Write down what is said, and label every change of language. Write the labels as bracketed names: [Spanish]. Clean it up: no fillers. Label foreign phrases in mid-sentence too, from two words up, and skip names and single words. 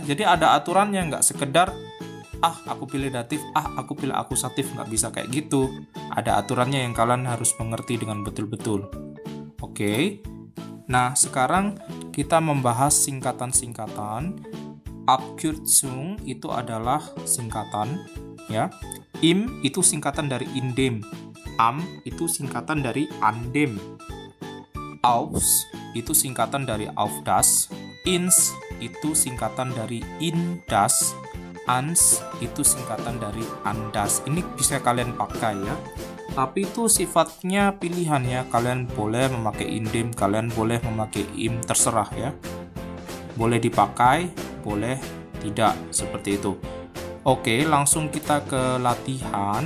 [Indonesian] Jadi ada aturannya, nggak sekedar aku pilih datif, aku pilih akusatif, nggak bisa kayak gitu. Ada aturannya yang kalian harus mengerti dengan betul-betul. Oke. Nah, sekarang kita membahas singkatan-singkatan. Abkürzung itu adalah singkatan, ya. Im itu singkatan dari indem. Am itu singkatan dari andem. Aufs itu singkatan dari [German] auf das. [Indonesian] Ins itu singkatan dari [German] in das. [Indonesian] Ans itu singkatan dari andas. Ini bisa kalian pakai ya. Tapi itu sifatnya pilihan ya. Kalian boleh memakai indem, kalian boleh memakai im, terserah ya. Boleh dipakai, boleh tidak, seperti itu. Oke, langsung kita ke latihan.